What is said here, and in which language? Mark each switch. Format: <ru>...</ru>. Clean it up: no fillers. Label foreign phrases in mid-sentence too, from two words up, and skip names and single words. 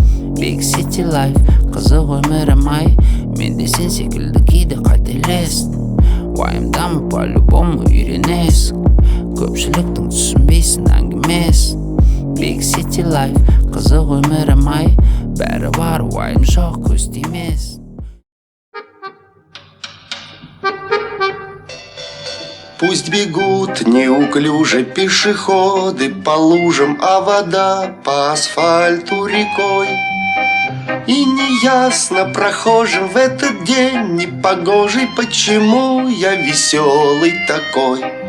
<en>Big City Life,</en> <kk>қызық өмірім ай, мен де сен секілді кейде қателестім. Уайымдамы по-любому үйренесің, көпшіліктің түсінбейсің әңгімесін.</kk> <en>Big City Life,</en> <kk>қызық өмірім ай, бәрі бар, уайым жоқ, көз тимес.</kk> <ru>Пусть бегут неуклюже пешеходы по лужам, а вода по асфальту рекой. И неясно прохожим в этот день непогожий, почему я веселый такой.</ru>